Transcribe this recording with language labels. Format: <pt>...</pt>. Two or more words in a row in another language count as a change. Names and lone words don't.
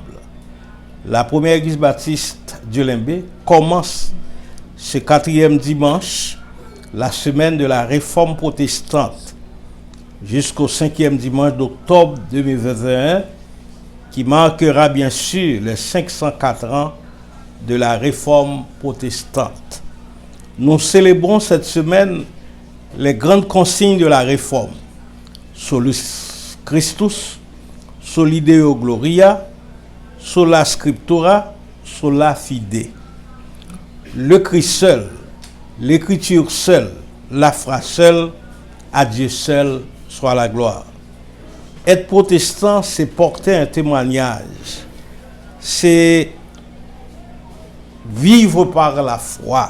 <fr>La première église baptiste du Limbé commence ce 4e dimanche, la semaine de la réforme protestante, jusqu'au 5e dimanche d'octobre 2021, qui marquera bien sûr les 504 ans de la réforme protestante. Nous célébrons cette semaine les grandes consignes de la réforme:</fr> <la>Solus Christus, Soli Deo Gloria, Sola Scriptura, Sola Fide.</la> <fr>Le Christ seul, l'écriture seule, la foi seule, à Dieu seul soit la gloire. Être protestant, c'est porter un témoignage, c'est vivre par la foi.</fr>